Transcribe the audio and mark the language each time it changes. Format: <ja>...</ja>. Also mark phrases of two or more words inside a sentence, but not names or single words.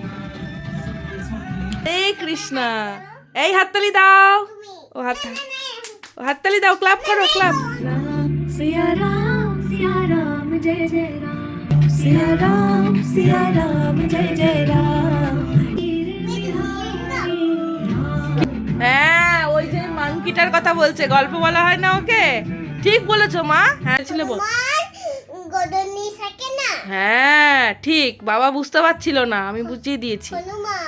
<bn>এই কৃষ্ণা, এই হাততালি দাও। ও হাততালি দাও, ক্লাপ করো, ক্লাপ।</bn> <hi>सिया राम जय जय राम सिया राम जय जय राम</hi> <bn>হ্যাঁ, ওই যে মাংকিটার কথা বলছে, গল্প বলা হয় না ওকে? ঠিক বলেছো মা, হ্যাঁ ছিল বল। গদনি থাকে না, হ্যাঁ ঠিক, বাবা বুঝতে পারছিল না, আমি বুঝিয়ে দিয়েছি। হনুমান।</bn>